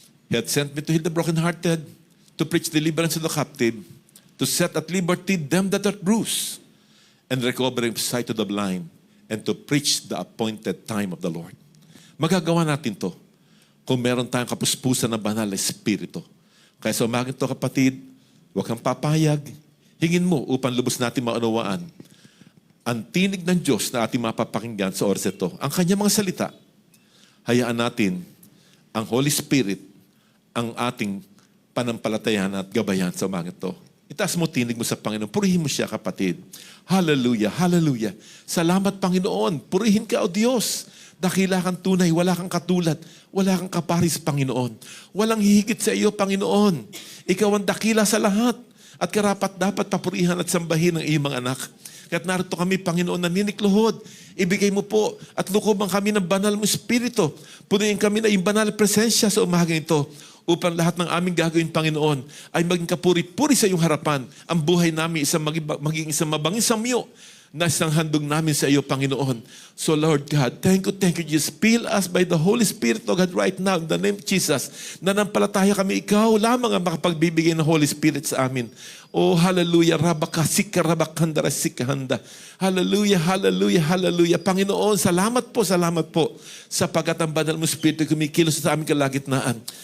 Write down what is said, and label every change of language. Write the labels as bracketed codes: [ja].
[en] He had sent me to heal the brokenhearted, to preach deliverance to the captive, to set at liberty them that are bruised, and recovering sight to the blind, and to preach the appointed time of the Lord. [tl] Magagawa natin to kung meron tayong kapuspusan ng banal na Espiritu. Kaya sa umagang ito kapatid, huwag kang papayag. Hingin mo upang lubos natin maunawaan ang tinig ng Diyos na ating mapapakinggan sa oras ito. Ang kanyang mga salita, hayaan natin ang Holy Spirit ang ating panampalatayan at gabayan sa umagang ito. Itaas mo tinig mo sa Panginoon. Purihin mo siya kapatid. Hallelujah, hallelujah. Salamat Panginoon. Purihin ka o Diyos. Dakila kang tunay, wala kang katulad, wala kang kaparis, Panginoon. Walang hihigit sa iyo, Panginoon. Ikaw ang dakila sa lahat at karapat dapat papurihan at sambahin ng iyong mga anak. Kaya't narito kami, Panginoon, naninikluhod. Ibigay mo po at lukobang kami ng banal mong Espiritu. Punuin kami na iyong banal presensya sa umagang ito upang lahat ng aming gagawin, Panginoon, ay maging kapuri-puri sa iyong harapan. Ang buhay namin maging isang mabangis samyo na isang handog namin sa iyo, Panginoon. [en] So Lord God, thank you, Jesus. Fill us by the Holy Spirit, O God, right now, in the name of Jesus. [tl] Nanampalataya kami, ikaw lamang ang makapagbibigay ng Holy Spirit sa amin. Oh, hallelujah, rabakasika, rabakandara, sikahanda. Hallelujah, hallelujah, hallelujah. Panginoon, salamat po sapagat ang banal mo Espiritu kumikilos sa aming kalagitnaan.